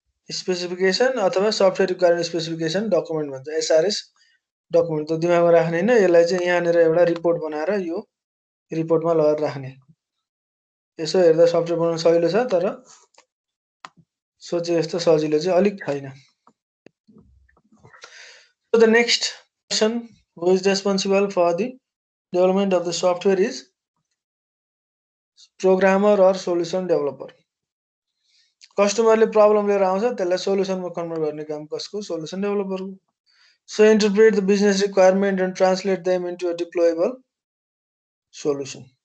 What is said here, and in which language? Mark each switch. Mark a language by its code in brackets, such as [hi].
[ne] Specification अथवा software requirement specification document भन्छ, SRS document. त दिमागमा राख्ने होइन, यसलाई चाहिँ यहाँनिर एउटा रिपोर्ट बनाएर यो रिपोर्टमा लगेर राख्ने। यसो हेर्दा सफ्टवेयर बनाउन सजिलो छ, तर सोचे जस्तो सजिलो चाहिँ अलिक छैन। [en] So the next person who is responsible for the development of the software is programmer or solution developer. [ne] कस्टमरले प्रब्लम लिएर आउँछ, त्यसलाई सोलुसनमा कन्भर्ट गर्ने काम कसको? Solution डेभलपरको। [en] So interpret the business requirement and translate them into a deployable solution.